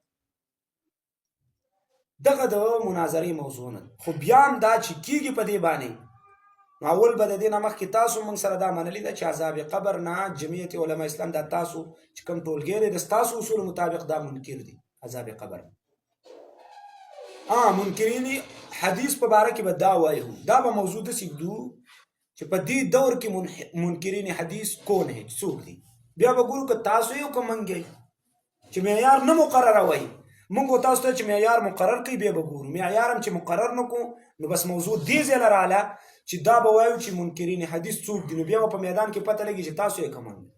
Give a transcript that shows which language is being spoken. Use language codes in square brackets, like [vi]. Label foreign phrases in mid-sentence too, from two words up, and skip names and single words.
[ps] دغه د مناظرې موضوع نه، خو بیا هم دا چې کېږي په دې باندې، نو اول به د دې نه مخکې تاسو موږ سره دا منلې ده چې عذاب قبر نه جمعیت علما اسلام دا تاسو چې کوم ټولګی دی د ستاسو اصول مطابق دا منکر دي عذاب قبر. منکرین حدیث په باره کې به دا وایو، دا به موضوع داسې ږدو چې په دې دور کې منکرین حدیث [ur] کون ہے، [ps] څوک دي. بیا به ګورو که تاسو یې او که موږ یې، چې معیار نه مقرره وایي موږ تاسو ته چې معیار مقرر کوي بیا به ګورو. معیار هم چې مقرر نه کړو نو بس موضوع دې ځای له راغله چې دا به وایو چې منکرین حدیث څوک دي، نو بیا به په میدان کې پته لګي چې تاسو یې کوم.